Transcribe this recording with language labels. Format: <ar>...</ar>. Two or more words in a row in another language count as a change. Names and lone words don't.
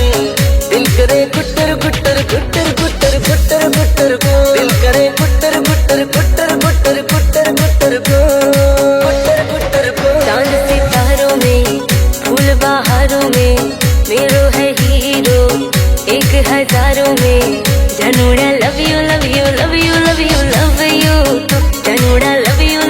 <hi>दिल करे गुट्टर गुट्टर गुट्टर गुट्टर गुट्टर गुट्टर को, दिल करे गुट्टर गुट्टर गुट्टर गुट्टर गुट्टर गुट्टर को, गुट्टर गुट्टर को। चांद सितारों में फूल बहारों में, मेरो है हीरो एक हजारों में।</hi> <en>जनूड़ा love you love you love you love you love you, जनूड़ा लव</en>